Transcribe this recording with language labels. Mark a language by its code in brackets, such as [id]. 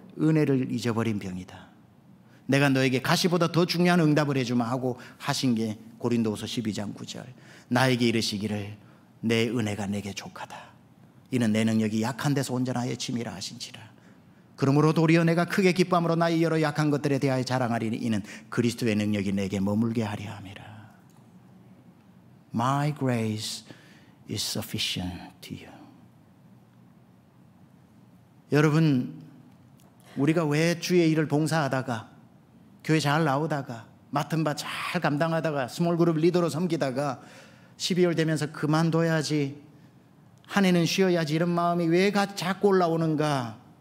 [ko] 은혜를 잊어버린 병이다. 내가 너에게 가시보다 더 중요한 응답을 해주마 하고 하신 게 고린도후서 12장 9절. 나에게 이르시기를 내 은혜가 내게 족하다. 이는 내 능력이 약한 데서 온전하여 침이라 하신지라. 그러므로 도리어 내가 크게 기쁨으로 나의 여러 약한 것들에 대하여 자랑하리니 이는 그리스도의 능력이 내게 머물게 하려 함이라. [en] My grace is sufficient to you. [ko] 여러분, 우리가 왜 주의 일을 봉사하다가 교회 잘 나오다가 맡은 바 잘 감당하다가 스몰그룹 리더로 섬기다가 12월 되면서 그만둬야지, 한 해는 쉬어야지, 이런 마음이 왜 자꾸 올라오는가?